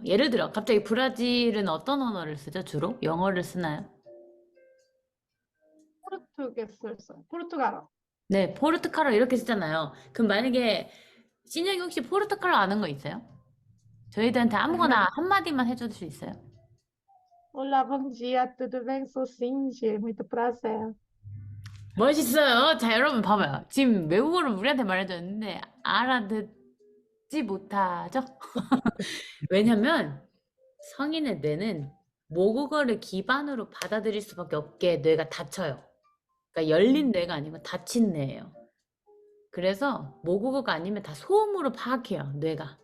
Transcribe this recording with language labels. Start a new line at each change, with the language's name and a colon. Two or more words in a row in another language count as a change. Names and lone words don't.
Korean: 예를 들어 갑자기 브라질은 어떤 언어를 쓰죠? 주로? 영어를 쓰나요? 포르투갈어. 네, 포르투갈어 이렇게 쓰잖아요. 그럼 만약에 신영이 혹시 포르투갈어 아는 거 있어요? 저희들한테 아무거나 한마디만 해줄 수 있어요?
Portuguese: Olá, bom dia, tudo bem? Sou Cindy, muito prazer.
Korean: 멋있어요. 자, 여러분 봐봐요. 지금 외국어를 우리한테 말해줬는데 알아듣지 못하죠? 왜냐면 성인의 뇌는 모국어를 기반으로 받아들일 수밖에 없게 뇌가 닫혀요. 그러니까 열린 뇌가 아니고 닫힌 뇌예요. 그래서 모국어가 아니면 다 소음으로 파악해요, 뇌가.